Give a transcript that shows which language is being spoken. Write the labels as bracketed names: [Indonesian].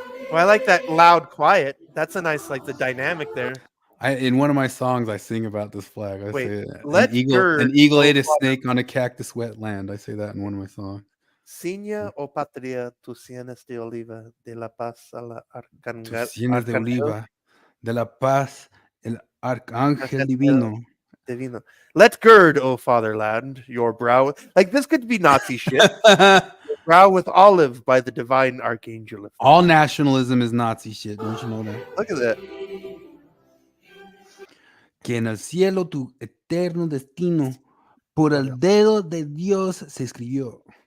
[English] Well, I like that loud, quiet. That's a nice, like the dynamic there. In one of my songs, I sing about this flag. I say an eagle ate a snake on a cactus wetland. I say that in one of my songs. [Spanish] Ciña o patria, tus sienes de oliva, de la paz a la Tus sienes de oliva, de la paz, el arcángel divino. [English] Let gird, O fatherland, your brow. Like, this could be Nazi shit. Brow with olive by the divine archangel. All nationalism is Nazi shit. Don't you know that? Look at that. [Spanish] Que en el cielo tu eterno destino por el dedo de Dios se escribió.